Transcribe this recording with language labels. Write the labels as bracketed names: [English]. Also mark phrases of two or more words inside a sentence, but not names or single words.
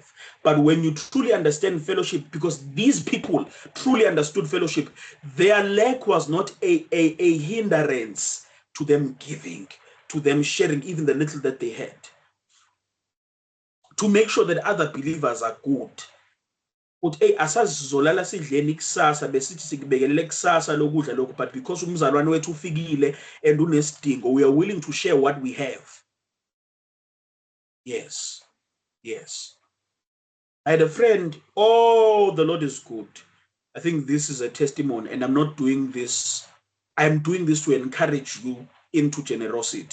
[English] But when you truly understand fellowship, because these people truly understood fellowship, their lack was not a hindrance to them giving, to them sharing even the little that they had, to make sure that other believers are good. [Zulu] But asazizolala sidleni kusasa besithi sikubekelele kusasa lokudla lokho, [English] but because [Zulu] umzalwane wethu ufikile [English] and unesidingo, we are willing to share what we have. Yes. I had a friend, the Lord is good. I think this is a testimony, and I'm not doing this. I'm doing this to encourage you into generosity.